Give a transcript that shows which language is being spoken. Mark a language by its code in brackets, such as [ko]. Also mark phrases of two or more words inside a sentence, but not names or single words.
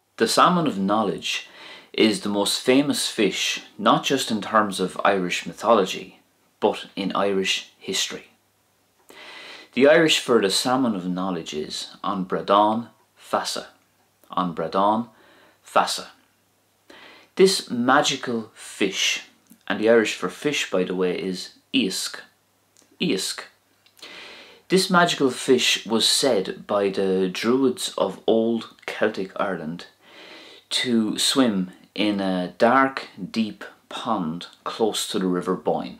[en] The salmon of knowledge is the most famous fish, not just in terms of Irish mythology, but in Irish history. The Irish for the salmon of knowledge is [ga] an Bradán, feasa. An Bradán, feasa. [en] This magical fish, and the Irish for fish, by the way, is Iasc. [ga] Iasc. [en] This magical fish was said by the Druids of old Celtic Ireland to swim in a dark, deep pond close to the river Boyne.